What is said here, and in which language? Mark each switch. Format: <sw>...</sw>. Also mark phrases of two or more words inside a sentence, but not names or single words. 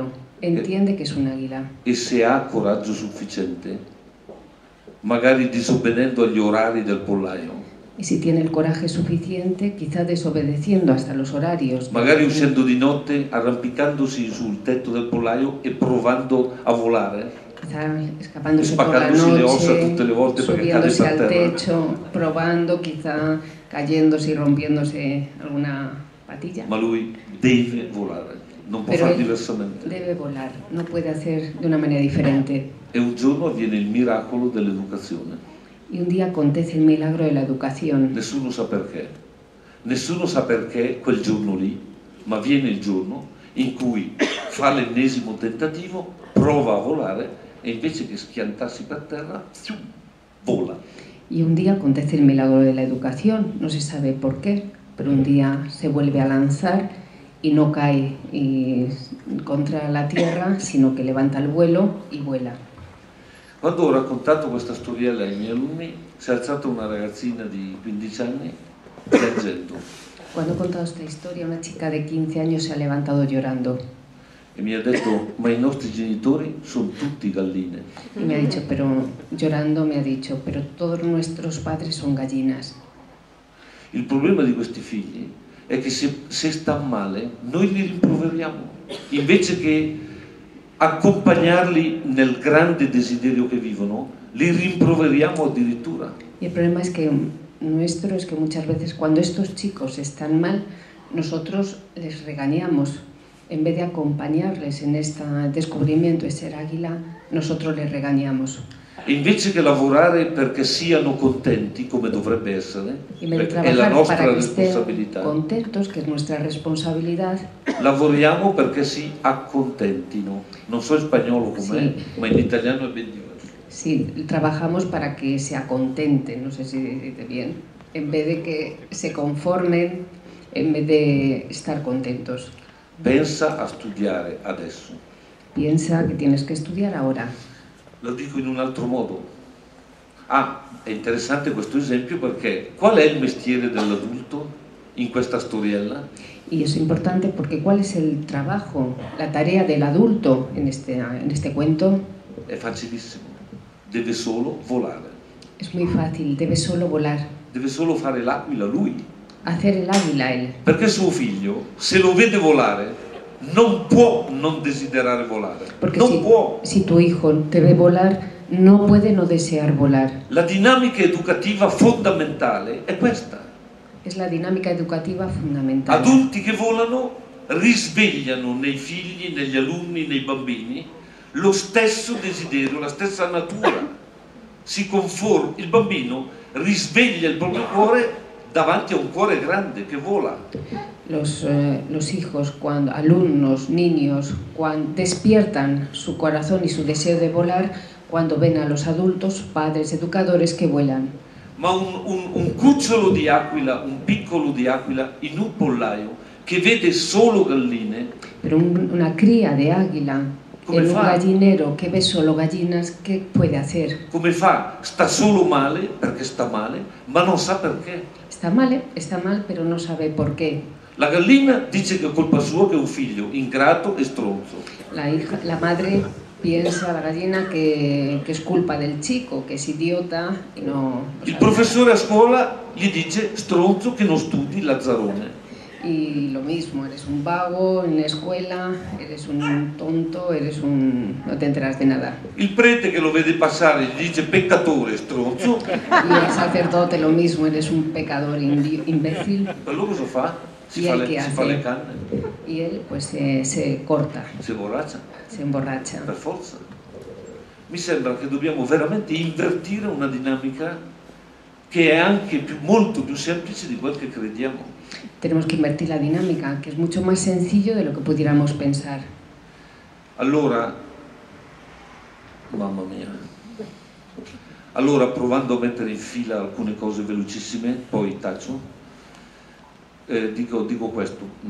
<es>Entiende que es un águila.</es> <it>E se ha coraggio sufficiente, magari disobbedendo agli orari del pollaio,</it> <es>Y si tiene el coraje suficiente, quizá desobedeciendo hasta los horarios.</es> <it>magari uscendo di notte, arrampicandosi sul tetto del pollaio e provando a volare,</it> <es>Quizá escapándose por la</es> <it>spaccandosi le ossa</it> <es>noche,</es> <it>tutte le volte perché cade</it> <es>subiéndose</es> <it>per</it> <es>al</es> <it>terra.</it> <es>techo, probando, quizá cayéndose y rompiéndose alguna patilla.</es> <it>Ma lui deve volare, non può</it> <es>Pero</es> <it>fare</it> <es>él</es> <it>diversamente.</it> <es>debe volar, no puede hacer de una manera diferente.</es> <it>E un giorno avviene il miracolo dell'educazione. Y un día acontece el milagro de la educación. Nessuno sa perché. Nessuno sa perché quel giorno lì, ma viene il giorno in cui fa l'ennesimo tentativo, prova a volare e invece che schiantarsi per terra, vola.</it> <es>Y un día acontece el milagro de la educación, no se sabe por qué, pero un día se vuelve a lanzar y no cae contra la tierra, sino que levanta el vuelo y vuela.</es> <it>Quando ho raccontato questa storiella ai miei alunni, si è alzata una ragazzina di 15 anni piangendo</it> <es>Cuando he contado esta historia, una chica de 15 años se ha levantado llorando</es> <it>e mi ha detto: ma i nostri genitori sono tutti galline.</it> <es>y me ha dicho, pero llorando me ha dicho, pero todos nuestros padres son gallinas.</es> <it>Il problema di questi figli è che se stanno male, noi li rimproveriamo, invece che accompagnarli nel grande desiderio che vivono, li rimproveriamo addirittura.</it> <es>Y el problema es que nuestro es que muchas veces cuando estos chicos están mal, nosotros les regañamos. En vez de acompañarles en este descubrimiento de ser águila, nosotros les regañamos.</es> <it>E invece che lavorare perché siano contenti, come dovrebbe essere,</it> <es>En vez de</es> <it>perché è la</it> <es>trabajar</es> <it>nostra</it> <es>para que estén</es> <it>responsabilità,</it> <es>contentos, que es nuestra responsabilidad,</es> <it>lavoriamo perché si accontentino. Non so il spagnolo com'è, Sì. ma in italiano è ben diverso.</it> <es>sí, trabajamos para que se acontenten, no sé si dice bien, en vez de que se conformen, en vez de estar contentos.</es> <it>Pensa a studiare adesso.</it> <es>Piensa que tienes que estudiar ahora.</es> <it>Lo dico in un altro modo. È interessante questo esempio perché qual è il mestiere dell'adulto in questa storiella?</it> <es>Y es importante porque ¿cuál es el trabajo, la tarea del adulto en este cuento?</es> <it>È facilissimo. Deve solo volare.</it> <es>Es muy fácil, debe solo volar,</es> <it>Deve solo fare l'aquila lui.</it> <es>hacer el águila él.</es> <it>Perché suo figlio, se lo vede volare, non può non desiderare volare.</it> <es>Porque</es> <it>Non può.</it> <es>si tu hijo te ve volar, no puede no desear volar.</es> <it>La dinamica educativa fondamentale è questa.</it> <es>Es la dinámica educativa fundamental.</es> <it>Adulti che volano risvegliano nei figli, negli alunni, nei bambini lo stesso desiderio, la stessa natura. Il bambino risveglia il proprio cuore davanti a un cuore grande che vola.</it> <es>Los hijos, cuando alumnos, niños, cuando despiertan su corazón y su deseo de volar cuando ven a los adultos, padres, educadores que vuelan.</es> <it>Ma un cucciolo di aquila, un piccolo di aquila in un pollaio che vede solo galline,</it> <es>Pero una cría de águila</es> <it>Come</it> <es>en un</es> <it>fa?</it> <es>gallinero que ve solo gallinas, ¿qué puede hacer?</es> <it>come fa? Sta solo male perché sta male, ma non sa perché.</it> <es>Está mal, pero no sabe por qué.</es> <it>La gallina dice che è colpa sua che è un figlio ingrato e stronzo.</it> <es>La madre piensa, la gallina, que es culpa del chico, que es idiota y no</es> <it>Il</it> <es>sabe.</es> <it>professore a scuola gli dice stronzo che non studi, lazzarone.</it> <es>Y lo mismo, eres un vago en la escuela, eres un tonto, no te enteras de nada.</es> <it>Il prete che lo vede passare gli dice peccatore, stronzo.</it> <es>Y el sacerdote lo mismo, eres un pecador imbécil.</es> <it>Allora cosa fa? Si</it> <es>¿Y</es> <it>fa</it> <es>él</es> <it>le,</it> <es>qué</es> <it>si fa</it> <es>hace?</es> <it>le canne,</it> <es>Y él pues se corta,</es> <it>si borraccia,</it> <es>se emborracha.</es> <it>per forza. Mi sembra che dobbiamo veramente invertire una dinamica che è anche molto più semplice di quel che crediamo.</it> <es>Tenemos que invertir la dinámica, que es mucho más sencillo de lo que pudiéramos pensar.</es> <it>Allora, mamma mia, allora provando a mettere in fila alcune cose velocissime, poi taccio, dico questo.</it>